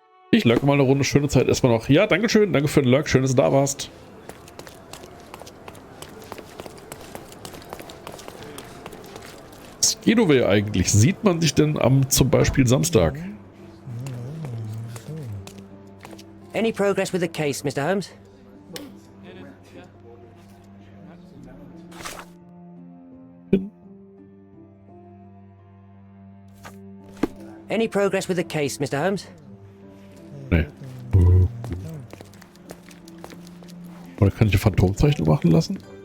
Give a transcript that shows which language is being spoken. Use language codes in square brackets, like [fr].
[de] Ich lurke mal eine Runde. Schöne Zeit erstmal noch. Ja, dankeschön. Danke für den Lurk. Schön, dass du da warst. Was geht over eigentlich? Sieht man sich denn am zum Beispiel Samstag? [en] Any progress with the case, Mr. Holmes? Any progress with the case, Mr. Holmes? [de] Nee. Oder kann ich eine Phantomzeichnung machen lassen?